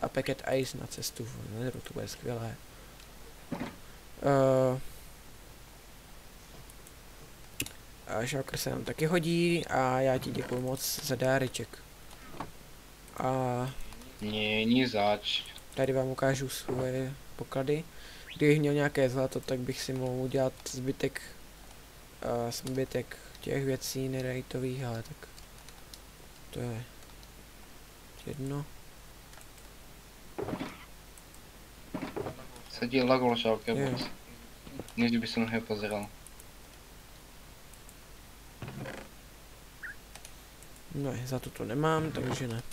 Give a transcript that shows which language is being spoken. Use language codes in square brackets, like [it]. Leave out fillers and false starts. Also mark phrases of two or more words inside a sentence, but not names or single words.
[cs] A packet ice na cestu v Netheru, to bude skvělé. A šalker se nám taky hodí a já ti děkuju moc za dáreček. A [sk] nie zač. [cs] tady vám ukážu svoje poklady. Kdybych měl nějaké zlato, tak bych si mohl udělat zbytek těch věcí nerejtových, ale tak to je jedno. [sk] Sa ti lagol šalker vôbec. Než by som ho pozeral. No, za to nemám, takže ne.